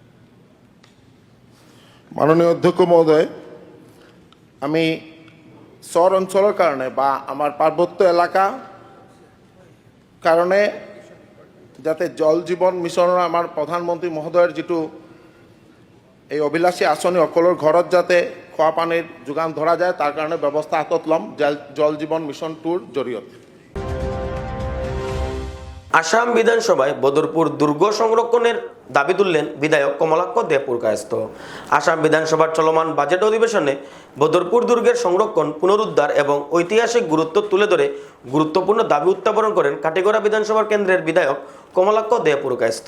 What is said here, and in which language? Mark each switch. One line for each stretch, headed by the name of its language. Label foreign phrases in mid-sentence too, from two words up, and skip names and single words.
Assamese: মাননীয় অধ্যক্ষ মহোদয়, আমি চৰ অঞ্চলৰ কাৰণে বা আমাৰ পাৰ্বত্য এলেকা কাৰণে যাতে জল জীৱন মিছনৰ আমাৰ প্ৰধানমন্ত্ৰী মহোদয়ৰ যেটো এই অভিলাষী আঁচনি সকলৰ ঘৰত যাতে খোৱা পানীৰ যোগান ধৰা যায় তাৰ কাৰণে ব্যৱস্থা হাতত ল'ম জল জীৱন মিছনটোৰ জৰিয়তে।
Bangla: আসাম বিধানসভায় বদরপুর দুর্গ সংরক্ষণের দাবি তুললেন বিধায়ক কমলাক্ষ দে পুরকায়স্থ। আসাম বিধানসভার চলমান বাজেট অধিবেশনে বদরপুর দুর্গের সংরক্ষণ, পুনরুদ্ধার এবং ঐতিহাসিক গুরুত্ব তুলে ধরে গুরুত্বপূর্ণ দাবি উত্থাপন করেন কাটিগড়া বিধানসভার কেন্দ্রের বিধায়ক কমলাক্ষ দে পুরকায়স্থ।